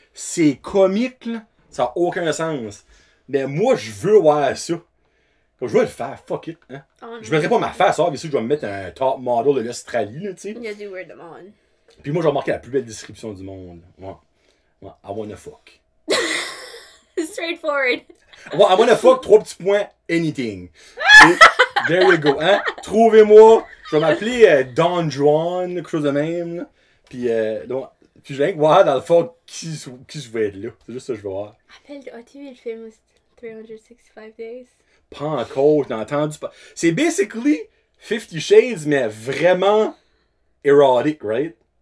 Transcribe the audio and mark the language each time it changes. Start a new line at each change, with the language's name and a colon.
French: C'est comique, là. Ça n'a aucun sens. Mais moi, je veux voir ça. Comme je vais le faire,
English: fuck it.
French: Hein? Oh, je ne mettrai pas ma face, bien sûr, je vais me mettre un top model de l'Australie, là, tu sais. Il y a du word de monde. Puis moi, je vais marquer la plus belle description du monde.
English: Ouais. I wanna fuck. Straightforward. I wanna fuck,
French: 3 petits points,
English: anything. There you go,
French: hein? Trouvez-moi. Je vais m'appeler Don Juan, quelque chose de même. Là. Puis, donc, je viens de voir dans le fond qui je vais être là. C'est juste ça que je veux voir. As-tu vu le film 365 Days? Pas encore, j'ai entendu pas.
English: C'est basically 50 Shades,
French: mais vraiment erotic,
English: right?